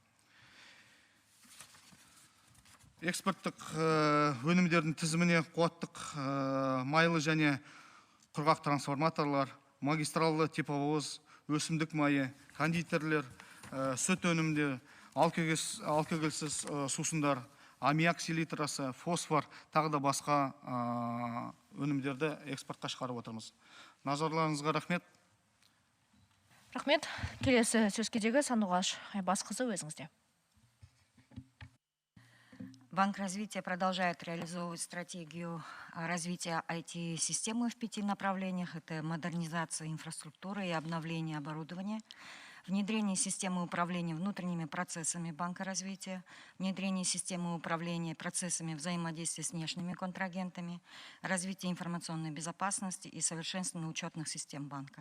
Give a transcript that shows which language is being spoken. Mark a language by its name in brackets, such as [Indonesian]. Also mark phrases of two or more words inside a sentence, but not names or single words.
[Kazakh] Экспорттық өнімдердің тізіміне қуаттық майлы және құрғақ трансформаторлар, магистралды тепловоз, өсімдік майы, кондитерлер, сүт өнімдері, алкогольсіз сусындар, аммиак селитрасы, фосфор, тағы да басқа өнімдерді экспортқа шығарып отырмыз. Назарларыңызға рахмет. Рахмет. Келесі сөз кезегі Сандуғаш Айбасқызы, өзіңізде. [Russian] Банк развития продолжает реализовывать стратегию развития IT-системы в 5 направлениях. Это модернизация инфраструктуры и обновление оборудования, внедрение системы управления внутренними процессами банка развития, внедрение системы управления процессами взаимодействия с внешними контрагентами, развитие информационной безопасности и совершенствование учетных систем банка.